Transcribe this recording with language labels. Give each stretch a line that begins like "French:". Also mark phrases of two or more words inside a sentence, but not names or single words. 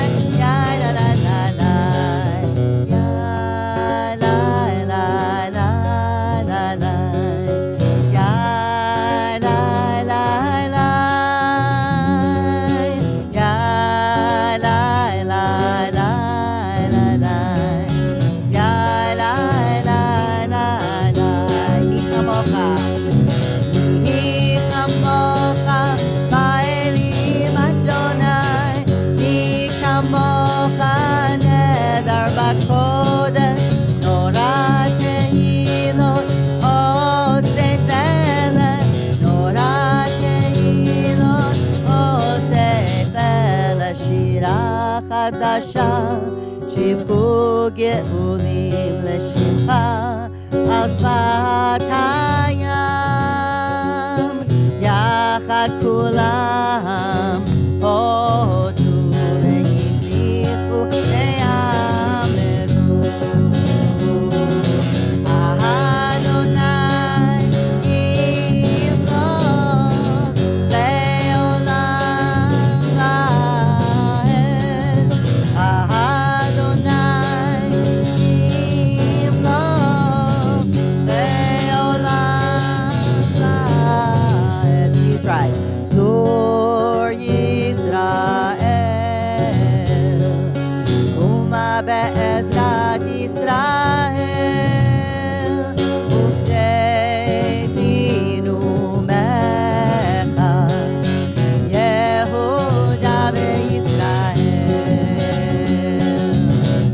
Hebrew: Ya lai lai lai lai. Ya lai lai lai lai lai. Ya lai lai lai. Ya lai lai lai lai lai. Ya lai lai lai lai. מי כמוכה. מי כמוכה. באלים יהוה. מי כמוכה. נאדר בקודש. נורא תהילות. עושה פלא. נורא תהילות. עושה פלא. שירה חדשה. שבחו גאולים לשמך. על שפת הים. יחד כולם. הודו והמליכו ואמרו. יהוה ימלוך לעולם ועד. יהוה ימלוך לעולם ועד.
English: Please rise.
Hebrew: צור ישראל, קומה בעזרת ישראל, ופדנו מכה, יהודה וישראל.